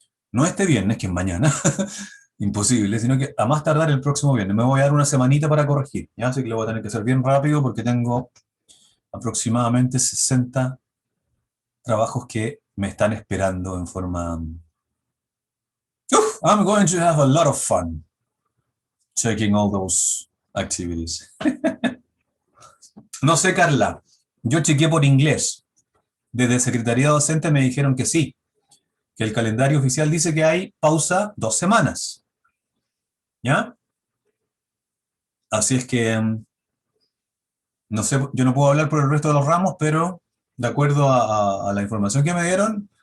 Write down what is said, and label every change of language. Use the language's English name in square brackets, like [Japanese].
[Spanish] No este viernes, que es mañana, imposible, sino que a más tardar el próximo viernes. Me voy a dar una semanita para corregir, ¿ya? Así que lo voy a tener que hacer bien rápido porque tengo aproximadamente 60 trabajos que me están esperando en forma... [English] I'm going to have a lot of fun checking all those activities. [Spanish] No sé, Carla. Yo chequeé por inglés. Desde Secretaría Docente me dijeron que sí, que el calendario oficial dice que hay pausa 2 semanas. ¿Ya? Así es que, no sé, yo no puedo hablar por el resto de los ramos, pero de acuerdo a la información que me dieron,